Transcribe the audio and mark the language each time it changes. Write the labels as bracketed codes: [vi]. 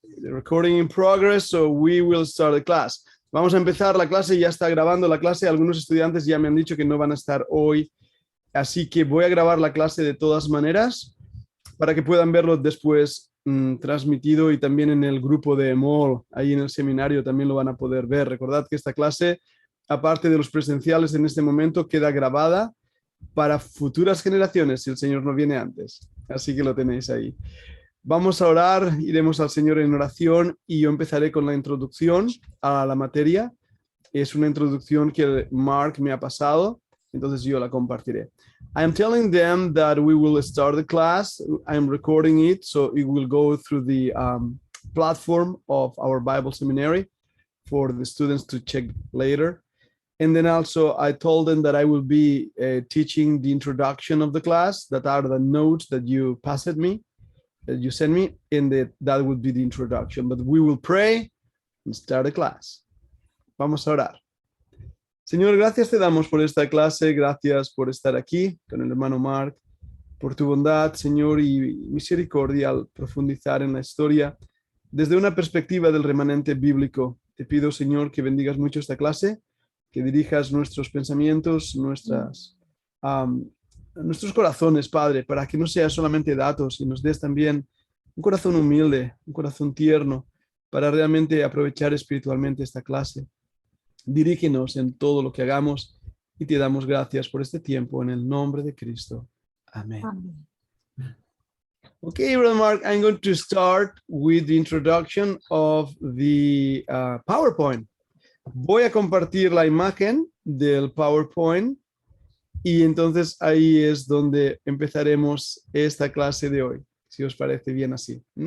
[en] The recording in progress, so we will start the class. [es] Vamos a empezar la clase, ya está grabando la clase. Algunos estudiantes ya me han dicho que no van a estar hoy, así que voy a grabar la clase de todas maneras para que puedan verlo después transmitido, y también en el grupo de MOL, ahí en el seminario también lo van a poder ver. Recordad que esta clase, aparte de los presenciales en este momento, queda grabada para futuras generaciones si el Señor no viene antes. Así que lo tenéis ahí. Vamos a orar, iremos al Señor en oración y yo empezaré con la introducción a la materia. Es una introducción que Marc me ha pasado, entonces yo la compartiré. [en] I am telling them that we will start the class. I am recording it, so it will go through the platform of our Bible seminary for the students to check later. And then also I told them that I will be teaching the introduction of the class, that are the notes that you passed me, that you sent me, and that would be the introduction. But we will pray and start the class. [es] Vamos a orar. Señor, gracias te damos por esta clase, gracias por estar aquí con el hermano Marc, por tu bondad, Señor, y misericordia al profundizar en la historia desde una perspectiva del remanente bíblico. Te pido, Señor, que bendigas mucho esta clase, que dirijas nuestros pensamientos, nuestros corazones, Padre, para que no sea solamente datos y nos des también un corazón humilde, un corazón tierno, para realmente aprovechar espiritualmente esta clase. Dirígenos en todo lo que hagamos y te damos gracias por este tiempo en el nombre de Cristo. Amén. Amén. [en] Okay, Brother Marc, I'm going to start with the introduction of the PowerPoint. [es] Voy a compartir la imagen del PowerPoint y entonces ahí es donde empezaremos esta clase de hoy, si os parece bien así.